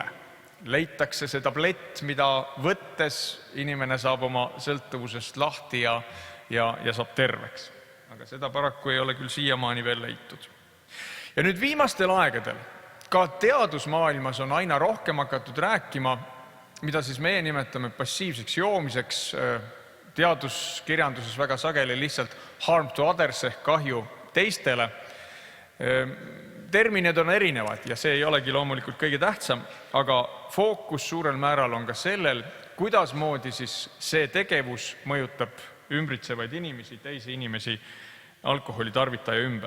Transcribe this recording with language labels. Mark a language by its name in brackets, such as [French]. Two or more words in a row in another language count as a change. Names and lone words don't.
[Estonian] Leitakse see tablett, mida võttes inimene saab oma sõltuvusest lahti ja saab terveks. Aga seda paraku ei ole küll siiamaani veel leitud. Ja nüüd viimastel aegadel ka teadusmaailmas on aina rohkem hakatud rääkima, mida siis meie nimetame passiivseks joomiseks, teaduskirjanduses väga sageli lihtsalt [English] harm to others [Estonian] ehk kahju teistele. Terminid on erinevad ja see ei olegi loomulikult kõige tähtsam, aga fookus suurel määral on ka sellel, kuidas moodi siis see tegevus mõjutab ümbritsevaid inimesi, teisi inimesi alkoholitarvitaja ümber.